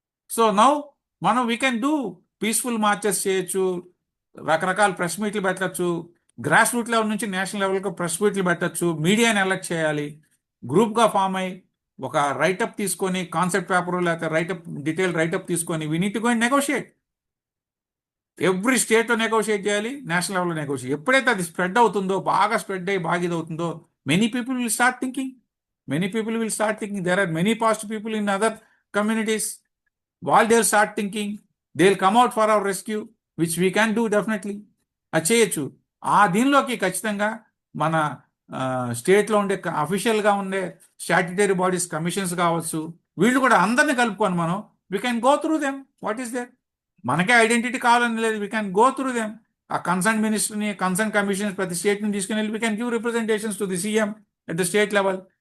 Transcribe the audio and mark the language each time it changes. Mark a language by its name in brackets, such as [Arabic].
[English] so now we can do peaceful marches [Telugu] చేయొచ్చు, రకరకాల press మీట్లు పెట్టచ్చు, గ్రాస్ రూట్ లెవెల్ నుంచి నేషనల్ లెవెల్కి ప్రెస్ మీట్లు పెట్టచ్చు, మీడియాని ఎలక్ట్ చేయాలి, గ్రూప్గా ఫామ్ అయ్యి ఒక రైటప్ తీసుకొని, కాన్సెప్ట్ పేపర్ లేకపోతే డీటెయిల్ రైటప్ తీసుకొని, [English] We need to go and negotiate. [Telugu] Every స్టేట్లో నెగోషియేట్ చేయాలి, నేషనల్ లెవెల్లో నెగోషియేట్. ఎప్పుడైతే అది స్ప్రెడ్ అవుతుందో, బాగా స్ప్రెడ్ అయ్యి బాగా ఇది అవుతుందో, [English] Many people will start thinking. There are many positive people in other communities. While they'll start thinking, they'll come out for our rescue, which we can do definitely. [Telugu] అది చేయొచ్చు. ఆ దీనిలోకి ఖచ్చితంగా మన స్టేట్లో ఉండే అఫీషియల్గా ఉండే స్టాట్యుటరీ బాడీస్, కమిషన్స్ కావచ్చు, వీళ్ళు కూడా అందరినీ కలుపుకొని మనం [English] We can go through them. What is there? [Telugu] మనకే ఐడెంటిటీ కావాలని లేదు, [English] We can go through them. [Telugu] ఆ కన్సర్న్ మినిస్టర్ని, కన్సర్న్ కమిషన్స్ ప్రతి స్టేట్ని తీసుకుని వెళ్ళి [English] We can give representations to the CM at the state level.